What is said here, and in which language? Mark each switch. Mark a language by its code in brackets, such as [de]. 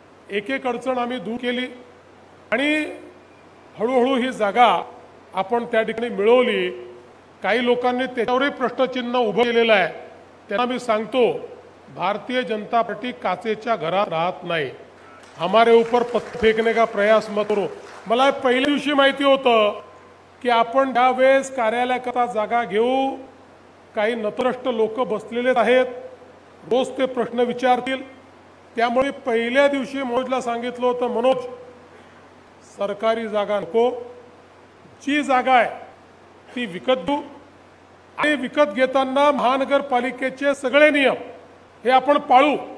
[mr] एक एक अडचण आम्ही दूर केली आणि हळूहळू ही जागा आपण त्या ठिकाणी मिळवली. काही लोकांनी त्याच्यावरही प्रश्नचिन्ह उभं केलेलं आहे. त्यांना मी सांगतो, भारतीय जनता पार्टी काचेच्या घरात राहत नाही. [hi] हमारे ऊपर पत्थर फेकने का प्रयास मत करो. [mr] मला पहिल्या दिवशी माहिती होतं की आपण त्यावेळेस कार्यालयाकरता जागा घेऊ, काही नतरष्ट लोक बसलेले आहेत, रोज ते प्रश्न विचारतील. त्यामुळे पहिल्या दिवशी मनोजला सांगितलं होतं, मनोज सरकारी जागा नको, जी जागा आहे ती विकत घेऊ आणि विकत घेताना महानगरपालिकेचे सगळे नियम हे आपण पाळू.